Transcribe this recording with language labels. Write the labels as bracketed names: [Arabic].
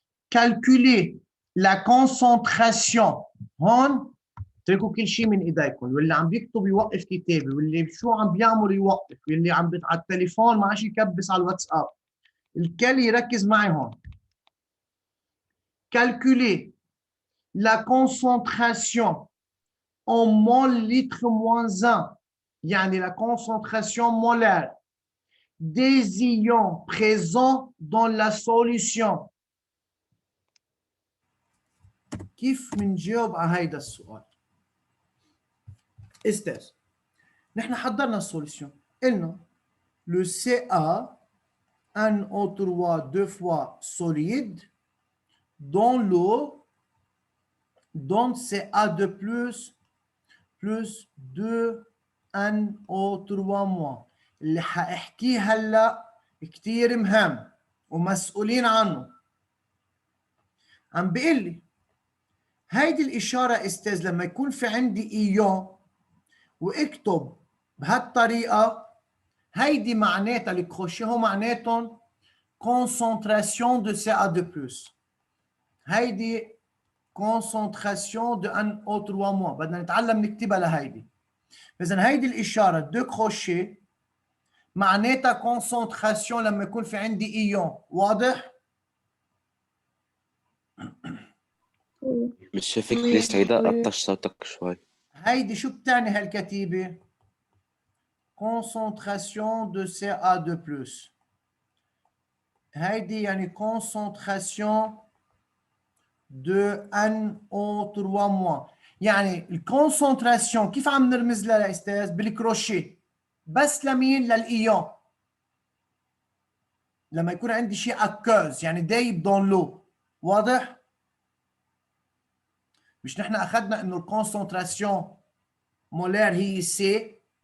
[French] Calculer la concentration. [Arabic] هون اتركوا كل شيء من ايديكم، واللي عم بيكتب يوقف كتابه، واللي شو عم بيعمل يوقف، واللي عم على التليفون ما عادش يكبس على الواتساب. الكل يركز معي هون. [French] Calculer la concentration en mol litre moins 1, يعني la concentration molaire des ions présents dans la solution. [Arabic] كيف بنجاوب على هيدا السؤال؟ استاذ نحن حضرنا السوليسيون، قلنا [French] le Ca NO3 2 fois solide dans l'eau donne Ca2 plus 2 NO3 moins. [Arabic] اللي حاحكيه هلا كثير مهم ومسؤولين عنه. عم بيقول لي هيدي الإشارة استاذ لما يكون في عندي إيون واكتب بهالطريقة، هيدي معناتها الكروشيه هو معناتهم [French] concentration de Ca2+. هيدي concentration de NO3-. [Arabic] بدنا نتعلم نكتبها لهيدي. إذا هيدي الإشارة دو كروشيه معناتها concentration لما يكون في عندي إيون. واضح؟ مش شايفك بليز هيدا قطش صوتك شوي. هيدي شو بتعني هالكتيبة؟ [French] concentration de Ca2+. [Arabic] هيدي يعني [French] concentration de NO3-. [Arabic] يعني الكونسنتراسيون كيف عم نرمز لها يا استاذ؟ بالكروشيه. بس لمين؟ للايون. لما يكون عندي شيء اكوز يعني دايب دون لو. واضح؟ مش نحن اخذنا انه الكونسنتراسيون مولير هي سي؟